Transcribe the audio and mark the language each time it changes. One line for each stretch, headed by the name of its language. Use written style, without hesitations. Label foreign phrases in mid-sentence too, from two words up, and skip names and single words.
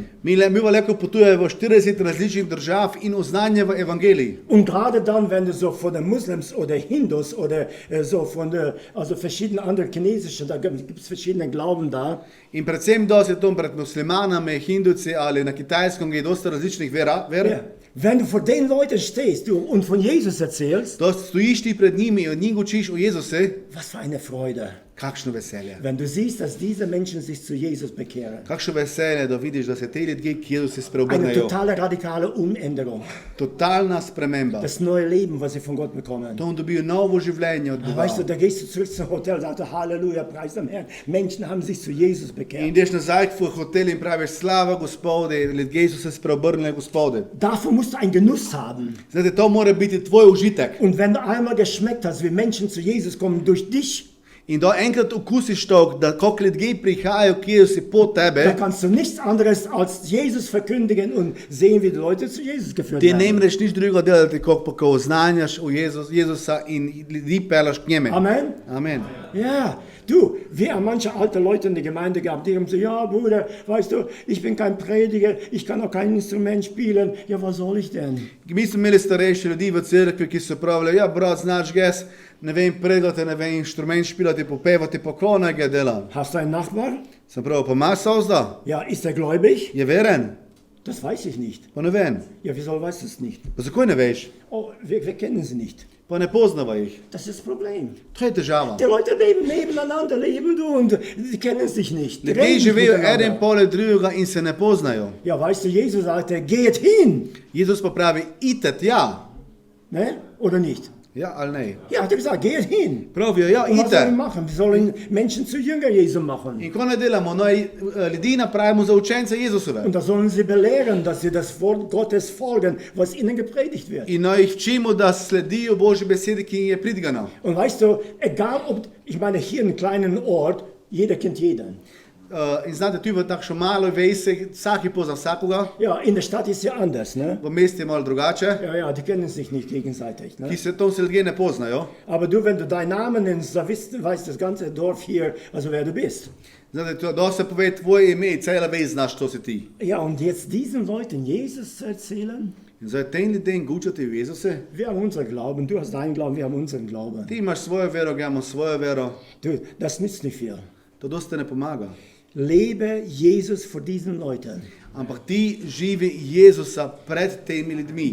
Slovenian: Mi pa leko potujemo v 40 različnih držav in oznanjamo evangelij.
German: Und gerade dann, wenn du so von den Muslims oder Hindus oder so von also verschiedene andere chinesische, da gibt es verschiedene Glauben da.
Slovenian: In predvsem dosti je to pred muslimanami, hindujci ali na Kitajskem je dosta različnih ver. Ja.
German: Wenn du vor den Leuten stehst und von Jesus erzählst,
Slovenian: Da stojiš ti pred njimi in od njih učiš o Jezuse,
German: was für eine Freude.
Slovenian: kakšno veselje.
German: Wenn du siehst, dass diese Menschen sich zu Jesus bekehren.
Slovenian: Kakšno veselje, da vidiš, da se te ljudje k Jezusu
German: Eine
Slovenian: spreobrnejo.
German: totale radikale Umänderung.
Slovenian: Totalna sprememba.
German: Das neue Leben, was sie von Gott bekommen.
Slovenian: To on dobijo novo življenje od
German: Weißt du,
Slovenian: Boga.
German: da gehst du zurück zum Hotel und sagst, Halleluja, preis dem Herrn. Menschen haben sich zu Jesus
Slovenian: In
German: bekehrt.
Slovenian: ideš nazaj v hotel in praviš slava Gospode, ljudje so se spreobrnili Gospode.
German: Davon musst du einen Genuss haben.
Slovenian: Znate, to mora biti tvoj užitek.
German: Und wenn du einmal geschmeckt hast, wie Menschen zu Jesus kommen durch dich,
Slovenian: In da enkrat okusiš to, da kako ljudje prihajajo k Jezusu po
German: dann
Slovenian: tebe,
German: kannst du nichts anderes als Jesus verkündigen und sehen, wie die Leute zu Jesus geführt
Slovenian: ti ne
German: werden.
Slovenian: moreš nič drugega delati, kot pa ko oznanjaš o Jezusa in ljudi pelaš k njemu.
German: Amen.
Slovenian: Amen.
German: Ja, du, wir haben manche alte Leute in der Gemeinde gehabt, die haben so, ja Bruder, weißt du, ich bin kein Prediger, ich kann auch kein Instrument spielen. Ja, was soll ich denn?
Slovenian: Mi smo imeli starejše ljudi v cerkvi, ki so pravili, ja brat, znaš ges, ne vem predati, ne vem inštrument špilati, popevati, pa ko naj ga delam.
German: Hast du einen Nachbar?
Slovenian: Sem prav, pa imaš sozda?
German: Ja, ist er gläubig?
Slovenian: Je veren?
German: Das weiß ich nicht.
Slovenian: Pa ne vem.
German: Ja, wieso weißt du es nicht?
Slovenian: Pa zakaj ne veš?
German: Oh, wir kennen sie nicht.
Slovenian: Pa ne poznava jih.
German: Das ist das Problem.
Slovenian: To je težava.
German: Die Leute leben nebeneinander, leben du und die kennen sich nicht. Die
Slovenian: Ljudje
German: reden nicht
Slovenian: živijo
German: miteinander.
Slovenian: eden poleg drugega in se ne poznajo.
German: Ja, weißt du, Jesus sagte, geht hin.
Slovenian: Jezus pa pravi, idite tja. Ne?
German: Oder nicht?
Slovenian: Ja ali ne?
German: Ja, hat er gesagt, geht hin.
Slovenian: Pravijo, ja,
German: Und was sollen wir
Slovenian: idite.
German: machen? Wir sollen Menschen zu Jünger Jesu machen.
Slovenian: In ko ne delamo, naj ljudi napravimo za učence Jezusove.
German: Und da sollen sie belehren, dass sie das Wort Gottes folgen, was ihnen gepredigt wird.
Slovenian: In naj jih učimo, da sledijo Božji besedi, ki jim je pridigana.
German: Und weißt du, egal ob, ich meine, hier in einem kleinen Ort, jeder kennt jeden.
Slovenian: In znate, tu v takšno malo vese, vsak je pozna vsakoga,
German: Ja, in der Stadt ist ja anders,
Slovenian: ne? v mestu je malo drugače,
German: Ja, ja, die kennen sich nicht gegenseitig,
Slovenian: ki ne? se to se ljudje ne poznajo.
German: Aber du, wenn du deinen Namen nennst, da weiß das ganze Dorf hier, also wer du bist.
Slovenian: Znate, da se pove tvoje ime, cela vez znaš, to si ti.
German: Ja, und jetzt diesen Leuten Jesus zu erzählen,
Slovenian: In zdaj tem ljudem gučati v Jezuse,
German: wir haben unseren Glauben, du hast deinen Glauben, wir haben unseren Glauben.
Slovenian: ti imaš svojo vero, ga imamo svojo vero,
German: Du, das nützt nicht viel.
Slovenian: to dosti ne pomaga.
German: Lebe Jesus vor diesen Leuten,
Slovenian: Ampak ti živi Jezusa pred temi ljudmi,